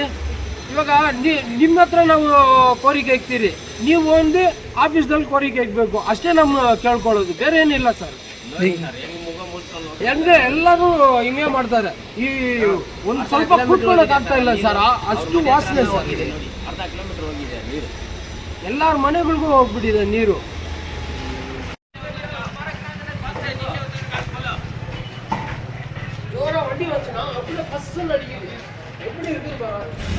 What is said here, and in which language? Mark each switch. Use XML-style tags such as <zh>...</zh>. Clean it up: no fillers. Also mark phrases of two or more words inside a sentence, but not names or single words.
<kn>ಇವಾಗ ನಿಮ್ಮ ಹತ್ರ ನಾವು ಕೋರಿಕೆ ಇಕ್ತೀರಿ, ನೀವು ಒಂದು ಆಫೀಸ್ದಲ್ಲಿ ಕೋರಿಕೆ ಇಕ್ಬೇಕು, ಅಷ್ಟೇ ನಮ್ಮ ಕೇಳ್ಕೊಳ್ಳೋದು, ಬೇರೆ ಏನಿಲ್ಲ ಸರ್. ಹೆಂಗೆ ಎಲ್ಲರೂ ಹಿಂಗೆ ಮಾಡ್ತಾರೆ. ಈ ಒಂದು ಸ್ವಲ್ಪ ಕೂತ್ಕೊಳ್ಳೋಕೆ ಆಗ್ತಾ ಇಲ್ಲ ಸರ್, ಅಷ್ಟು ವಾಸನೆ ಸರ್. ಅರ್ಧ ಕಿಲೋಮೀಟರ್ ಹೋಗಿದೆ ನೀರು, ಎಲ್ಲರ ಮನೆಗಳಿಗೂ ಹೋಗ್ಬಿಟ್ಟಿದೆ ನೀರು.</kn> <ta>ஜோர வண்டி வச்சுனா அப்படியே பஸ்ஸுன்னு அடிக்குது. எப்படி இருக்குது பாரு.</ta>